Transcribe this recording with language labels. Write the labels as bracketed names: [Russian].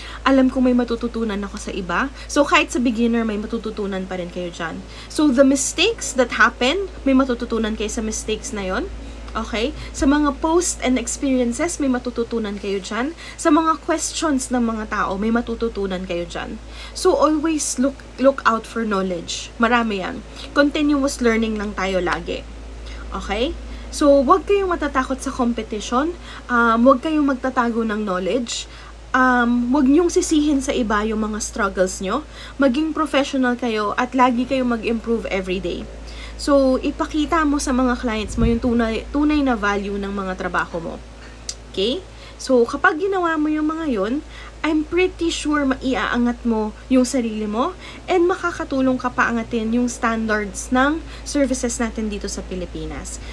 [Filipino] Alam kong may matututunan ako sa iba. So, kahit sa beginner, may matututunan pa rin kayo dyan. So, [English] the mistakes that happen, [Filipino] may matututunan kayo sa mistakes na yon. Okay? Sa mga posts and experiences, may matututunan kayo dyan. Sa mga questions ng mga tao, may matututunan kayo dyan. [English] So, always look out for knowledge. [Filipino] Marami yan. Continuous learning lang tayo lagi. Okay? So, huwag kayong matatakot sa competition. Huwag kayong magtatago ng knowledge. Huwag niyong sisihin sa iba yung mga struggles nyo. Maging professional kayo at lagi kayong mag-improve everyday. So, ipakita mo sa mga clients mo yung tunay na value ng mga trabaho mo. Okay? So, kapag ginawa mo yung mga yun, [English] I'm pretty sure [Filipino] maiaangat mo yung sarili mo and makakatulong ka paangatin yung standards ng services natin dito sa Pilipinas.